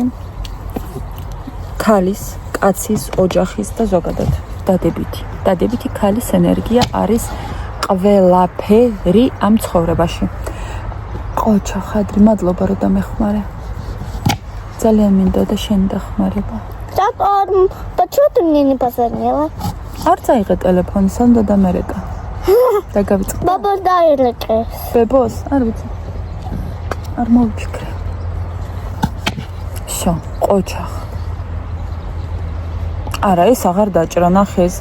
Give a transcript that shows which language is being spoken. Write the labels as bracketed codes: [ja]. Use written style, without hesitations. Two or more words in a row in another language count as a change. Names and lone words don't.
[ka] ქალის, კაცის, ოჯახის და ზოგადად დადებითი ქალის ენერგია არის ყველაფერი ამ ცხოვრებაში. ყოჩა ხადრი, მადლობა რომ დამეხმარე. ძალიან მინდა და შენი დახმარება. [ru] Почему мне не позвонила? [ka] არ წაიღე ტელეფონი, სანდა დამერეკა. და გავიწყდა. Баба დაირეკე. ბებოს, არ ვიცი. არ მოვიფიქრე. შო, ყოჩა. არა, ეს აღარ დაჭრა, ნახე ეს.